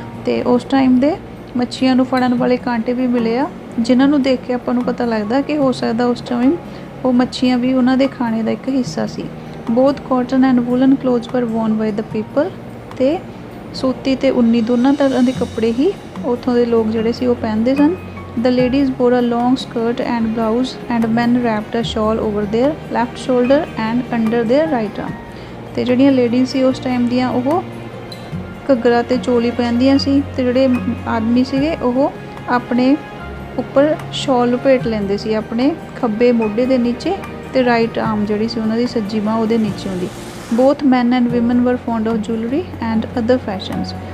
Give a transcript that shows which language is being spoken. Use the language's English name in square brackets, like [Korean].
[Punjabi] ਤੇ ਉਸ ਟਾਈਮ ਦੇ ਮੱਛੀਆਂ ਨੂੰ ਫੜਨ ਵਾਲੇ ਕਾਂਟੇ ਵੀ ਮਿਲੇ ਆ ਜਿਨ੍ਹਾਂ ਨੂੰ ਦੇਖ ਕੇ ਆਪਾਂ ਨੂੰ ਪਤਾ ਲੱਗਦਾ ਕਿ ਹੋ ਸਕਦਾ ਉਸ ਟਾਈਮ ਉਹ ਮੱਛੀਆਂ ਵੀ ਉਹਨਾਂ ਦੇ ਖਾਣੇ ਦਾ ਇੱਕ ਹਿੱਸਾ ਸੀ। [English] Both cotton and woollen clothes were worn by the people. [Punjabi] ਤੇ ਸੂਤੀ ਤੇ ਉੱਨੀ ਦੋਨਾਂ ਤਰ੍ਹਾਂ ਦੇ ਕੱਪੜੇ ਹੀ ਉੱਥੋਂ ਦੇ ਲੋਕ ਜਿਹੜੇ ਸੀ ਉਹ ਪਹਿਨਦੇ ਸਨ। [English] The ladies wore a long skirt and blouse and men wrapped a shawl over their left shoulder and under their right arm। [Punjabi] ਤੇ ਜਿਹੜੀਆਂ ਲੇਡੀਜ਼ ਸੀ ਉਸ ਟਾਈਮ ਦੀਆਂ ਉਹ ਘੱਗਰਾ ਤੇ ਚੋਲੀ ਪਹਿਨਦੀਆਂ ਸੀ ਤੇ ਜਿਹੜੇ ਆਦਮੀ ਸੀਗੇ ਉਹ ਆਪਣੇ ਉੱਪਰ ਸ਼ਾਲ ਲਪੇਟ ਲੈਂਦੇ ਸੀ ਆਪਣੇ ਖੱਬੇ ਮੋਢੇ ਦੇ ਨੀਚੇ ਤੇ ਰਾਈਟ ਆਰਮ ਜਿਹੜੀ ਸੀ ਉਹਨਾਂ ਦੀ ਸੱਜੀ ਬਾਂਹ ਉਹਦੇ ਨੀਚੇ ਹੁੰਦੀ। [English] Both men and women were fond of jewellery and other fashions.